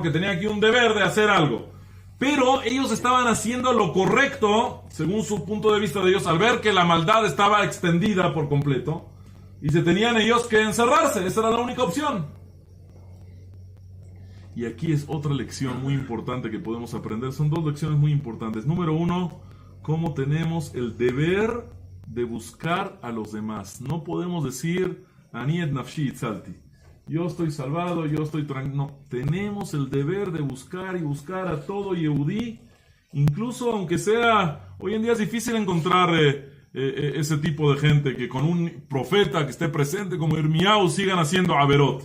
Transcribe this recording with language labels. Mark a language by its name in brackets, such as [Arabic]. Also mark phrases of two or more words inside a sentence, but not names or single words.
[Spanish] Que tenían aquí un deber de hacer algo. Pero ellos estaban haciendo lo correcto, según su punto de vista de ellos, al ver que la maldad estaba extendida por completo, y se tenían ellos que encerrarse, esa era la única opción. Y aquí es otra lección muy importante que podemos aprender, son dos lecciones muy importantes. Número uno, cómo tenemos el deber de buscar a los demás. No podemos decir, [Hebrew] אני את נפשי הצלתי. [Spanish] Yo estoy salvado, yo estoy tranquilo. No, tenemos el deber de buscar y buscar a todo Yehudí, incluso aunque sea, hoy en día es difícil encontrar ese tipo de gente que con un profeta que esté presente como Irmiyahu sigan haciendo averot.